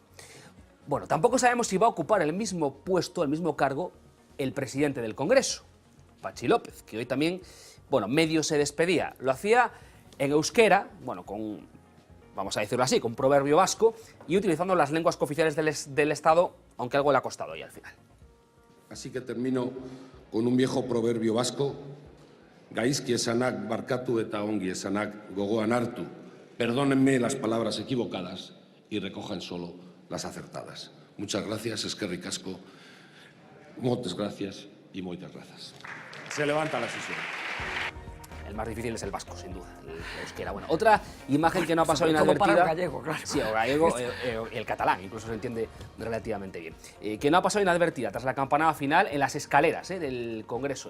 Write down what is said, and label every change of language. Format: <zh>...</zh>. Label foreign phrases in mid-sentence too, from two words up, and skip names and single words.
<es>Bueno, tampoco sabemos si va a ocupar el mismo puesto, el mismo cargo, el presidente del Congreso, Patxi López, que hoy también, bueno, medio se despedía. Lo hacía en euskera, bueno, con, vamos a decirlo así, con proverbio vasco y utilizando las lenguas cooficiales del Estado, aunque algo le ha costado hoy al final. Así que termino con un viejo proverbio vasco:</es> <eu>gaizki esanak barkatu eta ongi esanak gogoan hartu.</eu> <es>Perdónenme las palabras equivocadas y recojan solo las acertadas. Muchas gracias,</es> <eu>eskerrik asko,</eu> <es>muchas gracias y muchas gracias. Se levanta la sesión. El más difícil es el vasco, sin duda, el euskera. Bueno, otra imagen que no ha pasado inadvertida... Como para el gallego, claro. Sí, o gallego, el catalán, incluso se entiende relativamente bien. Que no ha pasado inadvertida tras la campanada final en las escaleras del Congreso.</es>